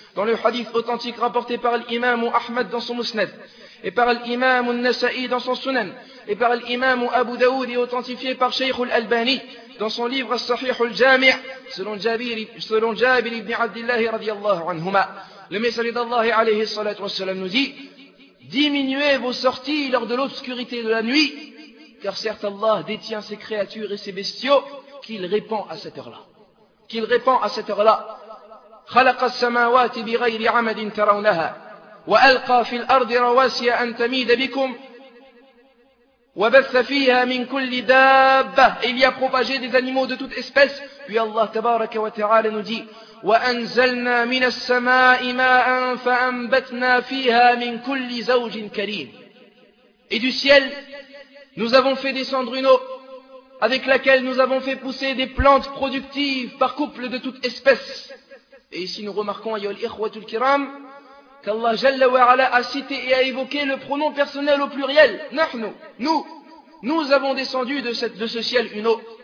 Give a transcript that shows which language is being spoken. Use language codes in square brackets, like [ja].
[fr] Dans le hadith authentique rapporté par l'imam Ahmad dans son Musnad, et par l'imam Nasa'i dans son Sunan, et par l'imam Abu Daoud et authentifié par Sheikh al-Albani dans son livre As-Sahih al-Jami', selon Jabir ibn Abdillah radiyallahu anhuma, le messager d'Allah alayhi salatu wassalam nous dit: diminuez vos sorties lors de l'obscurité de la nuit, car certes Allah détient ses créatures et ses bestiaux qu'il répand à cette heure-là. [ar] خلق السماوات بغير عمد ترونها وألقى في الأرض رواسي أن تميد بكم وبث فيها من كل دابة. [fr] Il y a propagé des animaux de toute espèce. Puis Allah tabaraka wa ta'ala nous dit: [ar] وأنزلنا من السماء ماء فأنبتنا فيها من كل زوج كريم. [fr] Et du ciel nous avons fait descendre une eau avec laquelle nous avons fait pousser des plantes productives par couples de toute espèce. Et ici nous remarquons, ayol ikhwatul kiram, qu'Allah Jalla wa Ala a cité et a évoqué le pronom personnel au pluriel, nahnu, nous avons descendu de ce ciel une eau.